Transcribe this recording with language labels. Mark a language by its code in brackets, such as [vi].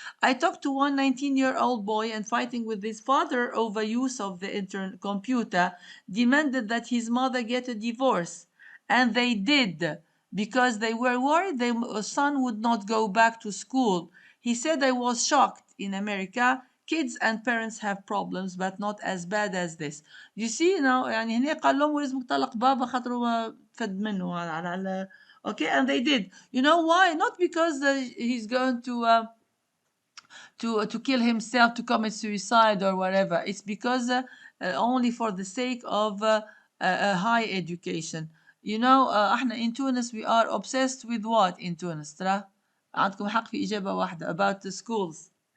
[en] I talked to one 19-year-old boy and fighting with his father over use of the computer, demanded that his mother get a divorce. And they did because they were worried their son would not go back to school. He said, I was shocked. In America, kids and parents have problems, but not as bad as this. You see now [ar] يعني هنا قال لهم لازمك تطلق بابا خاطر هو فد منه على [en] okay, and they did. You know why? Not because he's going to kill himself, to commit suicide or whatever. It's because only for the sake of high education. احنا in Tunis we are obsessed with what in Tunis [ar] ترى عندكم حق في إجابة واحدة [en] about the schools.